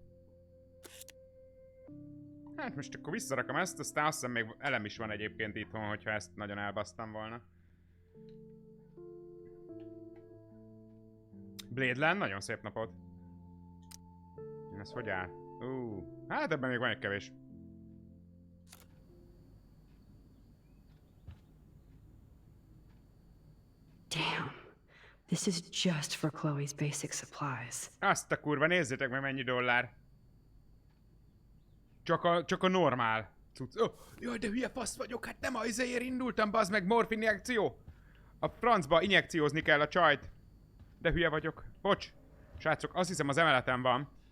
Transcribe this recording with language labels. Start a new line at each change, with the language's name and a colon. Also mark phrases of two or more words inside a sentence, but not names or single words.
Hungarian: Hát most akkor visszarakom ezt, aztán azt hiszem még elem is van egyébként itthon, hogyha ezt nagyon elbasztam volna. Bladeland, nagyon szép napot. Ez hogy áll? Hát ebben még van egy kevés.
English: Damn. This is just for Chloe's basic supplies.
Hungarian: Azt a kurva, nézzétek meg mennyi dollár. Csak a normál cucc. Jaj, de hülye fasz vagyok, hát nem a izéért indultam, bazd meg, morfin injekció. A francba injekciózni kell a csajt. De hülye vagyok. Bocs. Srácok, azt hiszem az emeleten van.